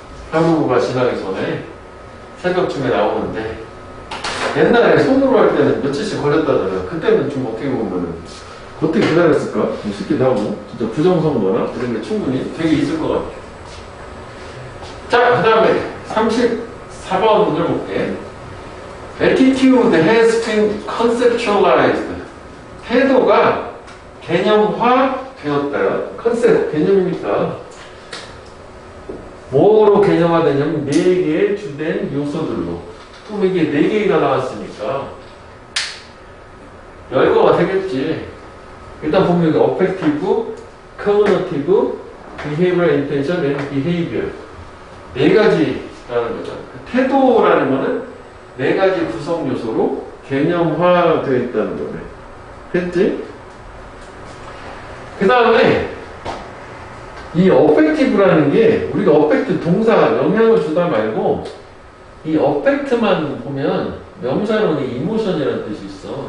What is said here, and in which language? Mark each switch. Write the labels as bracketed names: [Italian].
[Korean] 하루가 지나기 전에 새벽쯤에 나오는데 옛날에 손으로 할 때는 며칠씩 걸렸다잖아. 그때는 좀 어떻게 보면은 어떻게 기다렸을까? 좀 싶기도 하고 진짜 부정선거나 이런 게 충분히 되게 있을 것 같아. 자, 그 다음에 34번 문제 볼게. [English] Attitude has been conceptualized. [Korean] 태도가 개념화 되었다. 컨셉, 개념이니까. 뭐로 개념화되냐면 4개의 주된 요소들로. 그럼 이게 4개가 나왔으니까 열거가 되겠지. 일단 보면 여기 [English] affective, cognitive, behavioral intention, and behavior. [Korean] 4가지라는 거죠. 태도라는 거는 4가지 구성 요소로 개념화되어 있다는 거네. 됐지? 그 다음에 이 어펙티브라는 게 우리가 어펙트 동사 영향을 주다 말고 이 어펙트만 보면 명사로는 이모션이라는 뜻이 있어.